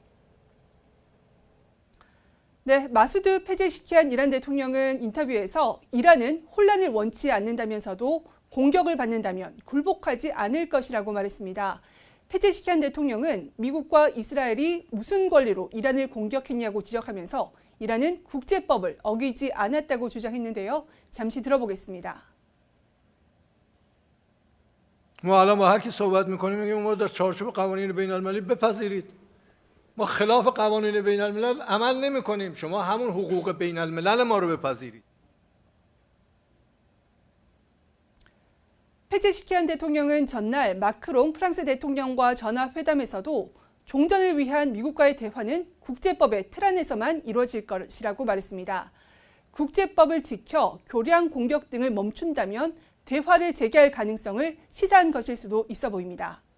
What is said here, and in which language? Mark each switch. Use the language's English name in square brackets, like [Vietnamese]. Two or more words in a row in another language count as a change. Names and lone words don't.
[Korean] 네, 마수드 페제시키안 이란 대통령은 인터뷰에서 이란은 혼란을 원치 않는다면서도 공격을 받는다면 굴복하지 않을 것이라고 말했습니다. 페제시키안 대통령은 미국과 이스라엘이 무슨 권리로 이란을 공격했냐고 지적하면서 이란은 국제법을 어기지 않았다고 주장했는데요. 잠시 들어보겠습니다. [Persian] ما الان با هر کی صحبت می‌کنیم میگیم ما در چارچوب قوانین بین‌المللی بپذیرید. ما خلاف قوانین بین‌الملل عمل نمی‌کنیم. شما همون حقوق بین‌الملل ما رو بپذیرید. [Korean] 페제시키안 대통령은 전날 마크롱 프랑스 대통령과 전화회담에서도 종전을 위한 미국과의 대화는 국제법의 틀 안에서만 이루어질 것이라고 말했습니다. 국제법을 지켜 교량 공격 등을 멈춘다면 대화를 재개할 가능성을 시사한 것일 수도 있어 보입니다.